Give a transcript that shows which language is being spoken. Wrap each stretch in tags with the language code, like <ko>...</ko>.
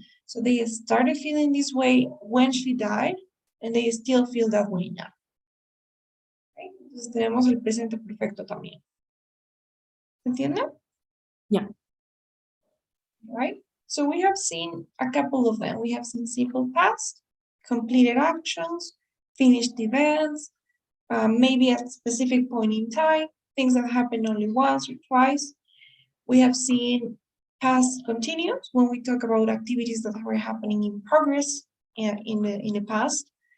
<en>So they started feeling this way when she died, and they still feel that way now. Right?</en> <es>Entonces tenemos el presente perfecto también. ¿Entienden?</es> <en>Yeah. Right? So we have seen a couple of them. We have seen simple past, completed actions, finished events, maybe at a specific point in time, things that happen only once or twice. We have seen past continuous when we talk about activities that were happening in progress and in the past.</en>